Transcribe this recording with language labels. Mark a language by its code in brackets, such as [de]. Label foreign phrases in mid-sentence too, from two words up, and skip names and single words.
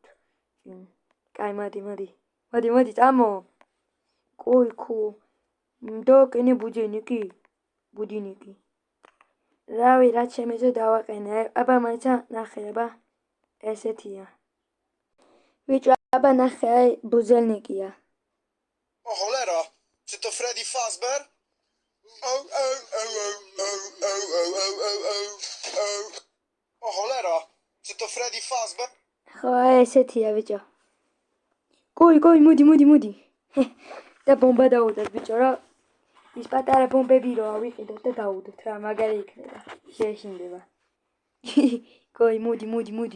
[ka] კაი, მოდი, წამო. კოი, ხო. დავაყენე ბუდინიკი. რავი, რაც შემეძლო დავაყენე. აბა მაცა ნახე, აბა. ესეთია. ბიჭო, აბა ნახე, აი, ბუზელნიკია. [pl] Oh, cholera! Czy to Freddy Fazbear? Oh, cholera! Czy to Freddy Fazbear? [ka] ხო, ესეთია, ბიჭო. კოი, მოდი. და ბომბა დაუდოთ, ბიჭო, რა. ის პატარა ბომბები რო ავიყიდოთ და დაუდოთ რა, მაგარი იქნება. შეეშინდება. კოი, მოდი.